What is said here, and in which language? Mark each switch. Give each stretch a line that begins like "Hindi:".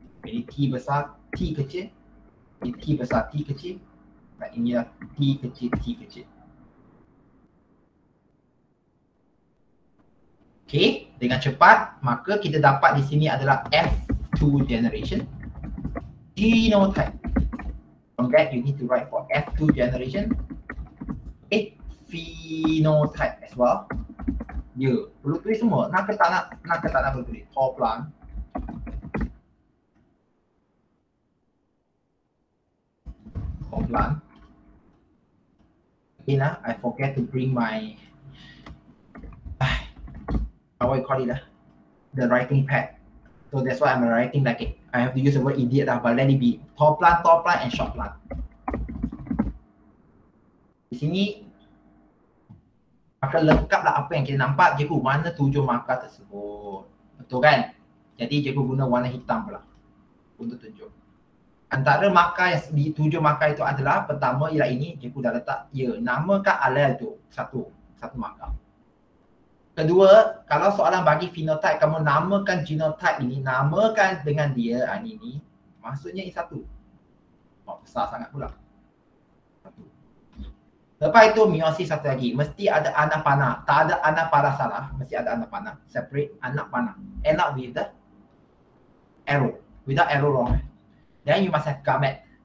Malay: Jadi T besar, T kecil. Ini T besar, T kecil. Dan inilah T kecil, T kecil. Okey, dengan cepat maka kita dapat di sini adalah F2 generation.
English: Genotype. From that you need to write for F2 generation. Okay, phenotype as well.
Malay: Perlu tulis semua. Nak ke tak nak perlu tulis.
English: Tall plant. Tall plant. Again, I forget to bring my what you call it the writing pad. So that's why I'm writing like it. I have to use the word idiot but let it be. Tall plant and short plant.
Malay: Di sini maka lengkaplah apa yang kita nampak. Cikgu mana 7 markah tersebut. Betul kan? Jadi cikgu guna warna hitam pula untuk tunjuk. Antara markah yang di 7 markah itu adalah pertama ialah ini. Cikgu dah letak namakan alel tu satu markah. Kedua, kalau soalan bagi phenotype, kamu namakan genotype ini, namakan dengan dia ini. Maksudnya ini satu. Besar sangat pula. Satu. Lepas itu meiosis satu lagi. Mesti ada anak panah. Tak ada anak panah salah. Mesti ada anak panah. Separate anak panah.
English: End up with the arrow. Without arrow wrong. Then you must have gamet.